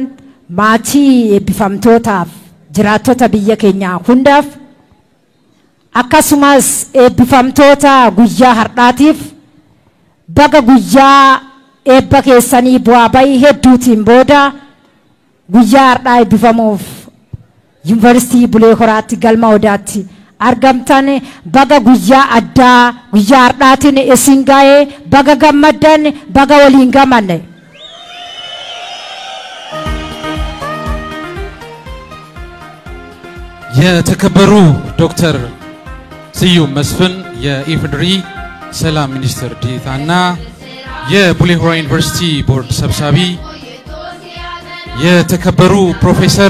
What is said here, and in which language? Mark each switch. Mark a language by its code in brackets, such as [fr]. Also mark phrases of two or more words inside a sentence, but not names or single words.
[om] maatii eebbifamtootaaf jiraattota biyya keenyaa hundaaf akkasumas eebbifamtoota guyyaa har'aatiif baga guyyaa eebba keessanii bu'aa bayii hedduutiin booda guyyaa har'aa eebbifamuuf Yuunivarsiitii Bulee Horaatti galma odaatti argamtan baga guyyaa addaa guyyaa har'aatiin isin gaa'ee baga gammaddan baga waliin gamanne [am] የተከበሩ ዶክተር ስዩም መስፍን የኢፌዴሪ ሰላም ሚኒስትር ዴኤታና የቡሌ ሆራ ዩኒቨርሲቲ ቦርድ ሰብሳቢ የተከበሩ ፕሮፌሰር